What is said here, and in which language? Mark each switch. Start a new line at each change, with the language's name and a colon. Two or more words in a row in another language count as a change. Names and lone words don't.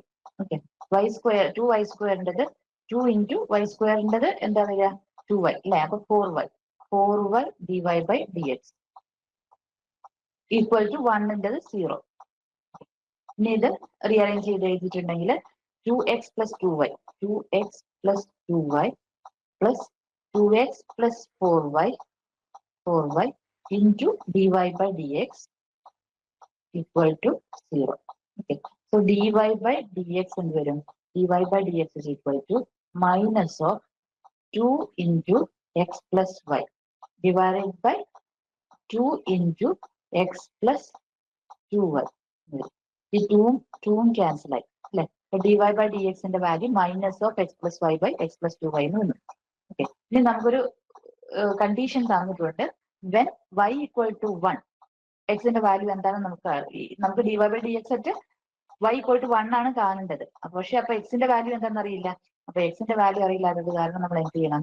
Malayalam: ഓക്കെ, y സ്ക്വയർ 2y സ്ക്വയറിൻ്റെത് 2 into y സ്ക്വയറിൻ്റെത് എന്താ വരിക? 2y അല്ലെ. അപ്പൊ 4y
English: dy by dx equal to
Malayalam: 1 0. ഇനി ഇത് റീഅറേഞ്ച് ചെയ്ത് എഴുതിയിട്ടുണ്ടെങ്കിൽ
English: 2x plus 2y plus 2x plus 4y into dy by dx equal to 0. Okay, so dy by dx
Malayalam: എന്ത് വരും?
English: dy by dx is equal to minus of 2 into x plus y divided by 2 into x plus 2y.
Malayalam: ഈ 2 ക്യാൻസൽ ആയി അല്ലെ.
English: dy by dx
Malayalam: ന്റെ വാല്യൂ
English: minus of x plus y by x plus 2y
Malayalam: എന്ന് വന്നു. ഓക്കെ, ഇനി നമുക്കൊരു കണ്ടീഷൻ തന്നിട്ടുണ്ട്.
English: വെൻ y equal to 1
Malayalam: എക്സിന്റെ വാല്യൂ എന്താണെന്ന് നമുക്ക്
English: dy by dx അറ്റ് y = 1
Malayalam: ആണ് കാണേണ്ടത്. പക്ഷെ അപ്പൊ എക്സിന്റെ വാല്യൂ എന്താണെന്ന് അറിയില്ല. അപ്പൊ എക്സിന്റെ വാല്യൂ അറിയില്ലാത്തത് കാരണം നമ്മൾ എന്ത് ചെയ്യണം?